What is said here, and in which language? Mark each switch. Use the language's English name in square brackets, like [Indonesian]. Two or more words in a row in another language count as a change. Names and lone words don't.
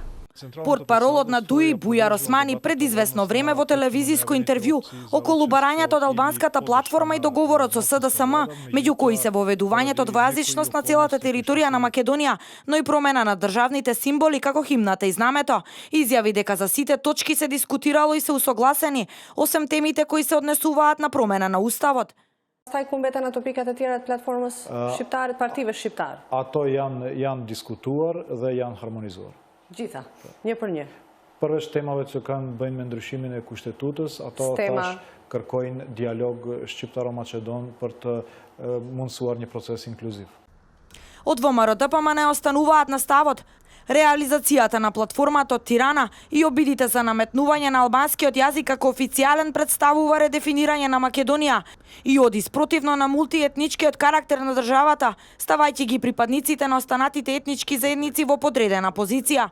[Macedonian] Портпаролот на ДУИ Бујар Османи пред известно време во телевизиско интервју околу барањето од албанската платформа и договорот со СДСМ, меѓу кои се воведувањето двојазичност на целата територија на Македонија, но и промена на државните символи како химната и знамето, изјави дека за сите точки се дискутирало и се усогласени, освен темите кои се однесуваат на промена на уставот. [Albanian] Pastaj ku mbeten ato pikat e tjera të platformës shqiptare, të partive shqiptare? Ato janë diskutuar dhe janë harmonizuar. Gjitha, një për një. Përveç temave që kanë bëjnë me ndryshimin e kushtetutës, ato tash kërkojnë dialog shqiptaro-macedon për të mundësuar një proces inkluziv. [Macedonian] Од ВМРО ДПМН остануваат на ставот реализацијата на платформата од Тирана и обидите за наметнување на албанскиот јазик како официјален представува редефинирање на Македонија и оди спротивно на мултиетничкиот карактер на државата, ставајќи ги припадниците на останатите етнички заедници во подредена позиција.